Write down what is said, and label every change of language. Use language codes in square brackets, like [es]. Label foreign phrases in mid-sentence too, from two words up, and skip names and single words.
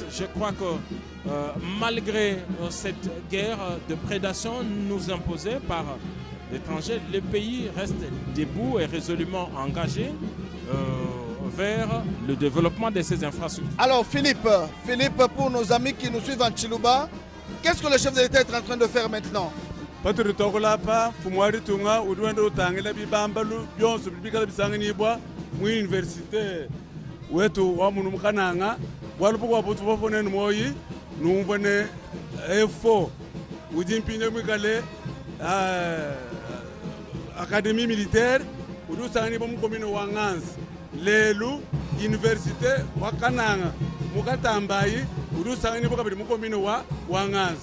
[fr] Je crois que malgré cette guerre de prédation nous imposée par l'étranger, le pays reste debout et résolument engagé vers le développement de ces infrastructures. Alors Philippe, pour nos amis qui nous suivent en Chiluba, qu'est-ce que le chef de l'État est en train de faire maintenant? [lua] paturi tokulapa fumwari tunga udwende utangila bibambalu byonso bibikala bisanganibwa mu universite wetu wa munu mukananga walupo kwa butu bofoneni moyi numbone efo ujimpinye mwikale [fr] académie militaire [lua] udusanganibwa mukomino wa Nganzi lelu universite wa Kananga mukatambayi udusanganibwa kabiri mukomino wa Nganzi